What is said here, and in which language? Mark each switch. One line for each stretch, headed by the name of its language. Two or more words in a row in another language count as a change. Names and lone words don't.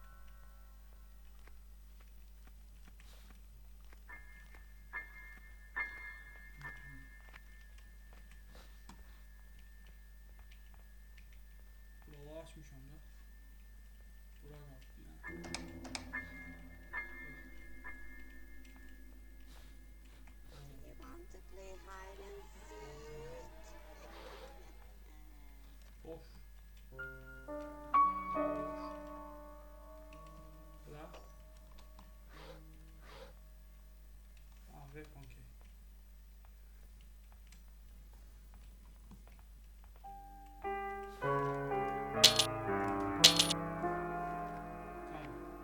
Azerbaijani: Buraları açmışam da. Bura qaldı bir dənə.
English: You want to play hide and seek?
Turkish: Boş. Bırak.
English: Weapon key.
Turkish: Tamam.